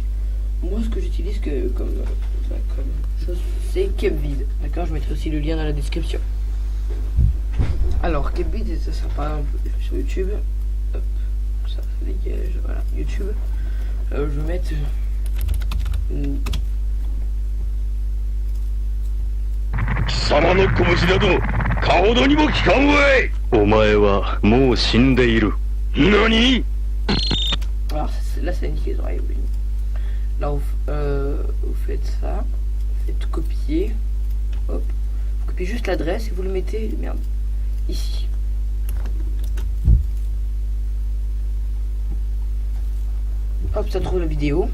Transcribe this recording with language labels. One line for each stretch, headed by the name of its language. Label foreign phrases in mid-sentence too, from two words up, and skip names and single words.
French: Moi, ce que j'utilise comme chose, c'est Capvid, d'accord. Je mettrai aussi le lien dans la description. Alors, Capvid, ça sert par exemple sur YouTube. Hop, ça dégage, voilà, YouTube. Je vais mettre une...
Japanese: 貴様の拳など顔どにも効かんわい。お前はもう死んでいる。何？
French: Alors là ça indique les oreilles, oui. Là vous faites ça, vous faites copier, hop, vous copiez juste l'adresse et vous le mettez, merde, ici. Hop, ça trouve la vidéo.